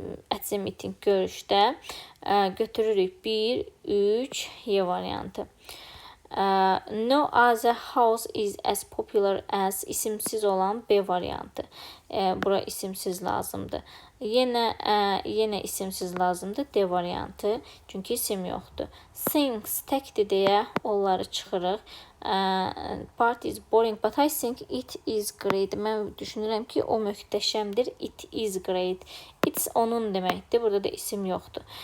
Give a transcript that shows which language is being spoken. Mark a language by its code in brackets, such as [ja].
[az] At the meeting görüşdə götürürük 1, 3, Y variantı. [en] No other house is as popular as [az] isimsiz olan B variantı. Bura isimsiz lazımdır. Yenə isimsiz lazımdır. D variantı. Çünki isim yoxdur. Things təkdir deyə onları çıxırıq. [en] Part is boring, but I think it is great. [az] Mən düşünürəm ki, o möhtəşəmdir. [en] It is great. [az] It's onun deməkdir. Burada da isim yoxdur.